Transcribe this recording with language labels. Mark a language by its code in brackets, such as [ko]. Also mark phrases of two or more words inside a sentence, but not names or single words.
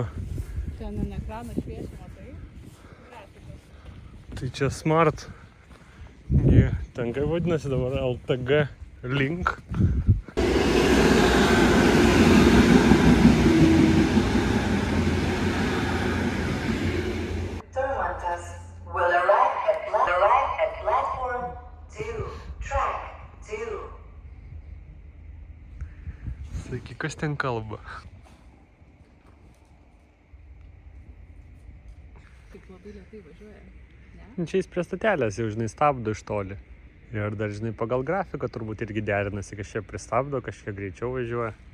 [lt] Ten ant ekrano šviesimo, tai grafikas. Tai čia Smart. Ten kaip vadinasi dabar LTG Link. [en] Turmantas will arrive at platform 2, track 2. [lt] Sakyk, kas ten kalba? Tik labai lėtai važiuoja, ne? Čia jis prie statelės jau, žinai, stabdo iš toli. Ir dar, žinai, pagal grafiką turbūt irgi derinasi, kažkiek pristabdo, kažkiek greičiau važiuoja.